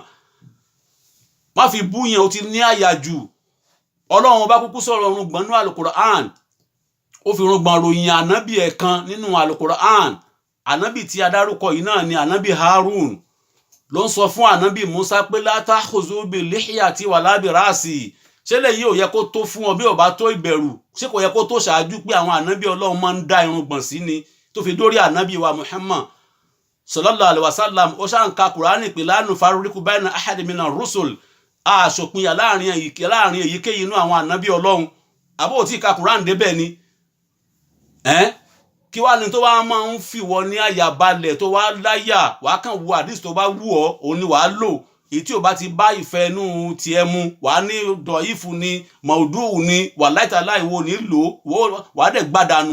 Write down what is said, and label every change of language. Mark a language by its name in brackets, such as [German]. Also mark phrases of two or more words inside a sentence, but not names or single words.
[Yoruba] Má fi bú yàn ó ti ní àyàjù. Ọlọ́run bá kúkú sọ̀rọ̀ irùngbọ̀n nínú Al-Qur'an. Ó fi irùngbọ̀n ròyìn ànábì ẹ̀ kan nínú Al-Qur'an. Ànábì tí a dárúkọ yìí náà ni ànábì Harun. Ló ń sọ fún ànábì Musa pé [Arabic] لا تأخذ بلحيتي ولا برأسي. [Yoruba] Ṣé lèyí ò yẹ kó tó fún ọ bí ò bá tó ìbẹ̀rù? Ṣé kò yẹ kó tó ṣáájú pé àwọn ànábì Ọlọ́run máa ń dá irùngbọ̀n sí ni tó fi dórí ànábì wa Muhammad [Arabic] صلى الله عليه وسلم. [Yoruba] Ó ṣá ń ka Kùránì pé [Arabic] لا نفرق بين أحد من الرسل. [Yoruba] A ṣòpinya láàrin èyíkéyìí inú àwọn ànábì Ọlọ́run. Àbó tí ka Kùránì débẹ̀ ni. Kí wá ní tó wá máa ń fìwọ ní àyà balẹ̀ tó wá láyà wá kàn wo àdìs tó bá wù ọ́ òun ni wàá lò. Èyí tí ò bá ti bá ìfẹ́ inú tiẹ̀ mu wàá ní dọ̀ífù ni maudu ni [Arabic] والله تعالى [Yoruba] wo ní lò wàá dẹ̀ gbádànù.